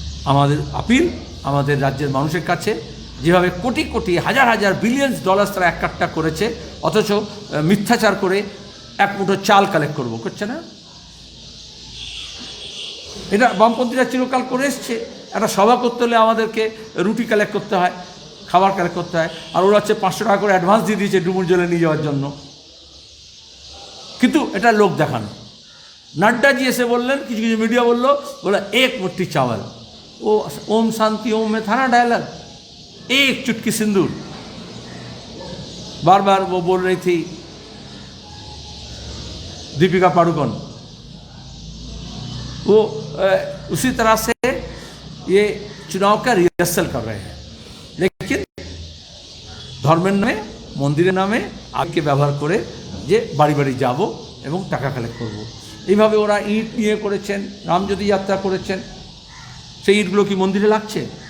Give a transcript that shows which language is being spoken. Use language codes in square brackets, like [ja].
[bn] আমাদের আপিল আমাদের রাজ্যের মানুষের কাছে, যেভাবে কোটি কোটি হাজার হাজার বিলিয়নস ডলার্স তারা একটা করেছে, অথচ মিথ্যাচার করে এক মুঠো চাল কালেক্ট করবো, করছে না। এটা বামপন্থীরা চিরকাল করে এসছে। একটা সভা করতে হলে আমাদেরকে রুটি কালেক্ট করতে হয়, খাবার কালেক্ট করতে হয়, আর ওরা হচ্ছে 500 টাকা করে অ্যাডভান্স দিয়ে দিয়েছে ডুমুর জলে নিয়ে যাওয়ার জন্য। কিন্তু এটা লোক দেখানো। নাড্ডাজি এসে বললেন, কিছু কিছু মিডিয়া বলে এক [hi] মুঠ্ठी चावल, वो ओम शांति ओम में था ना डायलॉग, एक चुटकी सिंदूर। बार बार वो बोल रही थी दीपिका पादुकोण। वो उसी तरह से ये चुनाव का रिहर्सल कर रहे हैं, लेकिन [bn] ধর্মের নামে, মন্দিরের নামে আজকে ব্যবহার করে যে বাড়ি বাড়ি যাব এবং টাকা কালেক্ট করব। এইভাবে ওরা ইট নিয়ে করেছেন, রামজ্যোতি যাত্রা করেছেন। সেই ইটগুলো কি মন্দিরে লাগছে?